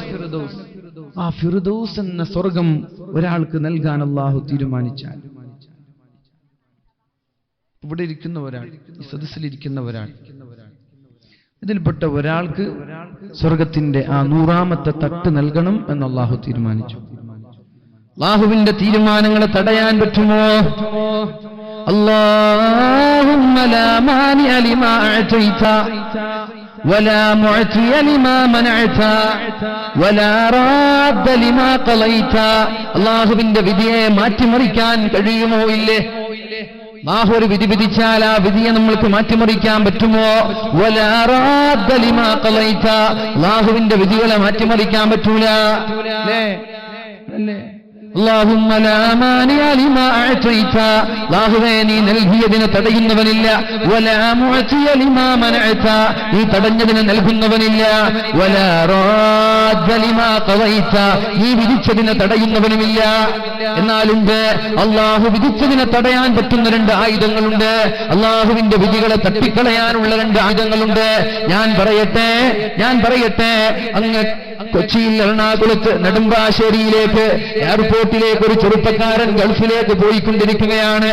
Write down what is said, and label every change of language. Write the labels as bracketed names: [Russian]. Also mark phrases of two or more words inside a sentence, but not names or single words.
[Malayalam] ആ ഫിർദൗസ് എന്ന സ്വർഗം ഒരാൾക്ക് നൽകാൻ അല്ലാഹു തീരുമാനിച്ചാൽ, ഇവിടെ ഇരിക്കുന്ന ഒരാൾ, ഈ സദസ്സിലിരിക്കുന്ന ഒരാൾ, ഇതിൽപ്പെട്ട ഒരാൾക്ക് സ്വർഗത്തിന്റെ ആ 100ാമത്തെ തട്ട് നൽകണം എന്ന് അല്ലാഹു തീരുമാനിച്ചു. അല്ലാഹുവിന്റെ തീരുമാനങ്ങളെ തടയാൻ പറ്റുമോ? [Arabic] اللهم لا مانع لما أعطيت ولا معطي لما منعت ولا راد لما قضيت. [Malayalam] അല്ലാഹുവിന്റെ വിധിയെ മാറ്റിമറിക്കാൻ കഴിയുമോ? ഇല്ലേ. അല്ലാഹു ഒരു വിധി വിധിച്ചാൽ ആ വിധിയെ നമ്മൾക്ക് മാറ്റിമറിക്കാൻ പറ്റുമോ? [Arabic] ولا راد لما قضيت. [Malayalam] അല്ലാഹുവിന്റെ വിധികളെ മാറ്റിമറിക്കാൻ പറ്റൂല. അല്ലേ? [Arabic] اللهم لا مانع لما أعطيت. [Malayalam] അല്ലാഹുവേ, നീ നൽകിയതിനെ തടയുന്നവനില്ല. [Arabic] ولا معطي لما منعت. [Malayalam] നീ തടഞ്ഞതിനെ നൽകുന്നവനില്ല. [Arabic] ولا راد لما قضيت. [Malayalam] നീ വിധിച്ചതിനെ തടയുന്നവനുമില്ല. എന്നാലുണ്ട് അല്ലാഹു വിധിച്ചതിനെ തടയാൻ പറ്റുന്ന 2 ആയുധങ്ങളുണ്ട്. അല്ലാഹുവിന്റെ വിധികളെ തട്ടിക്കളയാനുള്ള 2 ആയുധങ്ങളുണ്ട്. ഞാൻ പറയട്ടെ അങ്ങ് കൊച്ചിയിൽ എറണാകുളത്ത് നെടുമ്പാശ്ശേരിയിലേക്ക് എയർപോർട്ടിലേക്ക് ഒരു ചെറുപ്പക്കാരൻ ഗൾഫിലേക്ക് പോയിക്കൊണ്ടിരിക്കുകയാണ്.